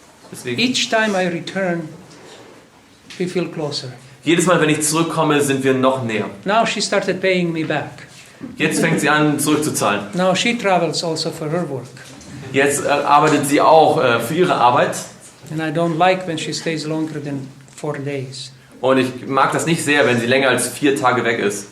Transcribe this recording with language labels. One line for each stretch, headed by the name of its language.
German: Deswegen.
English: Each time I return, we feel closer.
German: Jedes Mal, wenn ich zurückkomme, sind wir noch näher.
English: Now she started paying me back.
German: Jetzt fängt sie an, zurückzuzahlen.
English: Now she travels also for her work.
German: Jetzt arbeitet sie auch für ihre Arbeit.
English: And I don't like when she stays longer than 4 days.
German: Und ich mag das nicht sehr, wenn sie länger als 4 Tage weg ist.